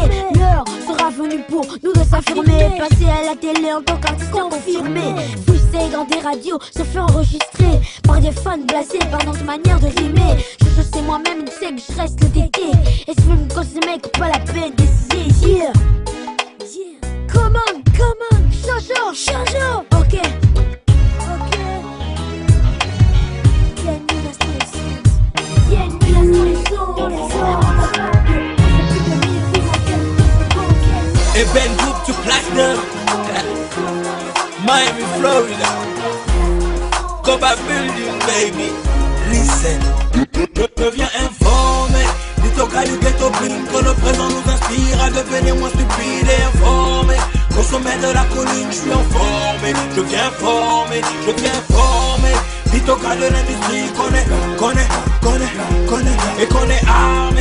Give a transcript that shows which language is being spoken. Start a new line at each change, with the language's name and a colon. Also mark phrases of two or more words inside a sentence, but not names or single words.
French: L'heure sera venue pour nous de s'affirmer. Passer à la télé en tant qu'artiste confirmé. Pousser dans des radios, se faire enregistrer par des fans blasés par notre manière de rimer. Je sais moi-même, tu sais que je reste le tété. Et si je veux me causer mec, pas la peine d'essayer.
English: Yeah. Come on, Jojo, ok.
French: Y'a une menace dans les sons. Et Ben Group to Platinum, Miami, Florida.
English: Coba Building, baby. Listen,
French: deviens informé. Dis au gars du ghetto bling que le présent nous inspire à devenir moins stupide et informé. Au sommet de la colline, je suis informé. Je viens former. Dis au gars de l'industrie, connaît et qu'on est armé.